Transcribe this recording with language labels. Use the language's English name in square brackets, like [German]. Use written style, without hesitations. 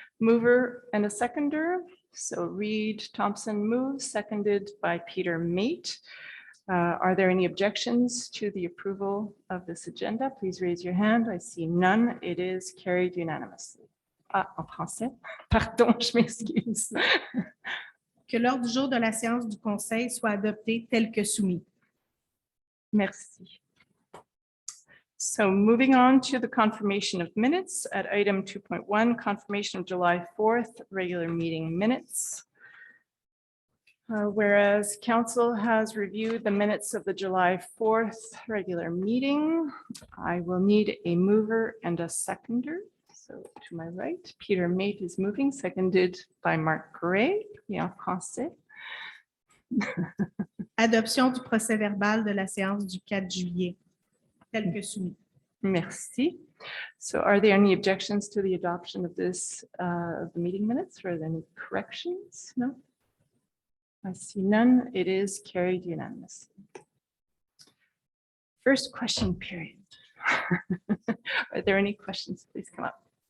[English] Mover and a seconder. So Reed Thompson moves, seconded by Peter Mate. Are there any objections to the approval of this agenda? Please raise your hand. I see none. It is carried unanimously. [French] Ah, en français. Pardon, je m'excuse. Que l'ordre du jour de la séance du conseil soit adopté tel que soumis. Merci. [English] So moving on to the confirmation of minutes at item 2.1, confirmation of July 4th, regular meeting minutes. Whereas council has reviewed the minutes of the July 4th regular meeting, I will need a mover and a seconder. So to my right, Peter Mate is moving, seconded by Marc Gray, [French] et en français. Adoption du procès verbal de la séance du 4 juillet, tel que soumis. Merci. [English] So are there any objections to the adoption of this, of the meeting minutes, or are there any corrections? No? I see none. It is carried unanimously. First question period. Are there any questions? Please come up.